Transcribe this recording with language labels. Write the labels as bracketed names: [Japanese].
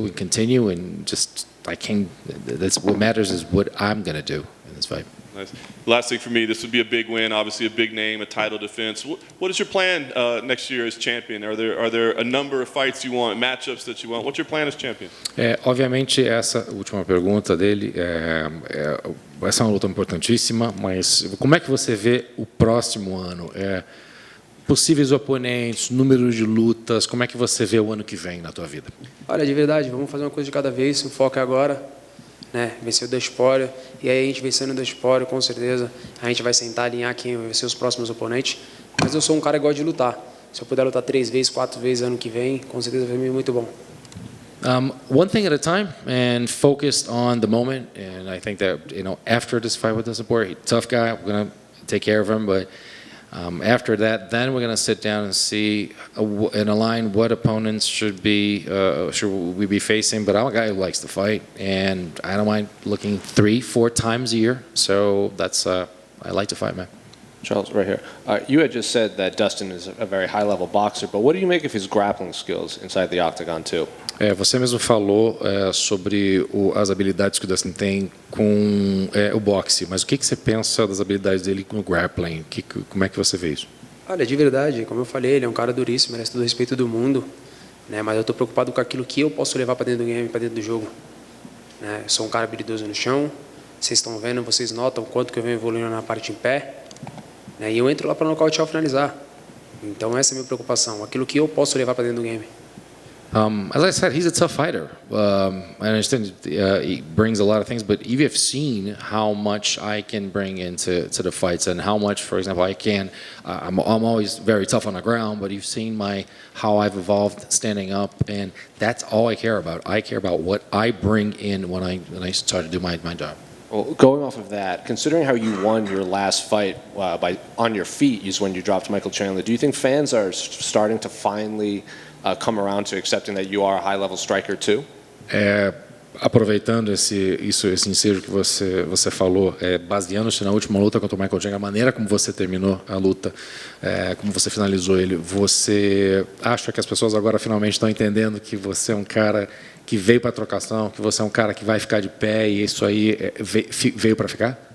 [English] We continue, and that's what matters is what I'm going to do in this fight. Nice. Last thing for me, this would be a big win, obviously a big name, a title defense. What is your plan next year as champion? Are there a number of fights you want, matchups that you want? What's your plan as champion? [Portuguese] Obviamente, essa última pergunta dele essa é uma luta importantíssima, mas como é que você vê o próximo ano? Possíveis oponentes, número de lutas, como é que você vê o ano que vem na tua vida? Olha, de verdade, vamos fazer uma coisa de cada vez, o foco é agora. Né, vencer o Dustin Poirier, e aí a gente vencendo o Dustin Poirier, com certeza a gente vai sentar, alinhar quem vai ser os próximos oponentes, mas eu sou um cara que gosta de lutar. Se eu puder lutar 3 vezes, 4 vezes ano que vem, com certeza vai ser muito bom. [English] One thing at a time, and focused on the moment, and I think that after this fight with Dustin Poirier, tough guy, we're going to take care of him, but after that, then we're going to sit down and see and align what opponents should we be facing. But I'm a guy who likes to fight, and I don't mind looking 3-4 times a year. So that's I like to fight, man. Charles, right here. You had just said that Dustin is a very high-level boxer, but what do you make of his grappling skills inside the octagon too? [Portuguese] Você mesmo falou sobre as habilidades que o Dustin tem com o boxe, mas o que você pensa das habilidades dele com o grappling? Como é que você vê isso? Olha, de verdade, como eu falei, ele é um cara duríssimo, merece todo o respeito do mundo, né? Mas eu estou preocupado com aquilo que eu posso levar para dentro do game, para dentro do jogo. Né? Eu sou um cara habilidoso no chão, vocês estão vendo, vocês notam o quanto que eu venho evoluindo na parte em pé, né? E eu entro lá para nocautear ou finalizar. Então essa é a minha preocupação, aquilo que eu posso levar para dentro do game. [English] As I said, he's a tough fighter. I understand he brings a lot of things, but you've seen how much I can bring into the fights, and how much, for example, I can. I'm always very tough on the ground, but you've seen how I've evolved standing up, and that's all I care about. I care about what I bring in when I start to do my job. Well, going off of that, considering how you won your last fight on your feet is when you dropped Michael Chandler, do you think fans are starting to finally come around to accepting that you are a high-level striker too? [Portuguese] Aproveitando esse ensejo que você falou, baseando-se na última luta contra o Michael Chandler, a maneira como você terminou a luta, como você finalizou ele, você acha que as pessoas agora finalmente estão entendendo que você é um cara que veio para a trocação, que você é um cara que vai ficar de pé e isso aí veio para ficar?